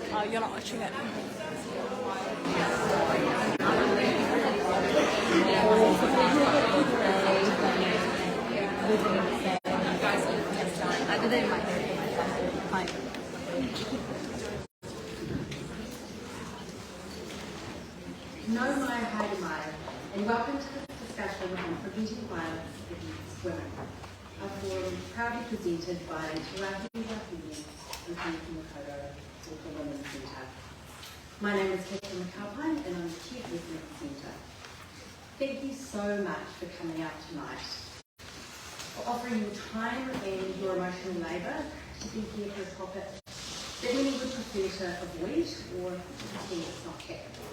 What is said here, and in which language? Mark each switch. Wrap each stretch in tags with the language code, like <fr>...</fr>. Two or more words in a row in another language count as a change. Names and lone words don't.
<en>you're not watching it. I did it in my head.</en> <mi>No mai haere mai,</mi> <en>and welcome to this discussion on preventing violence against women. A forum proudly presented by Te Rahi Wahine and Tāmaki Makaurau for Women's Centre. My name is Catherine McAlpine and I'm the Chief Resident Centre. Thank you so much for coming out tonight, for offering your time and your emotional labour to be here for a topic that many would prefer to avoid or pretend it's not happening.</en>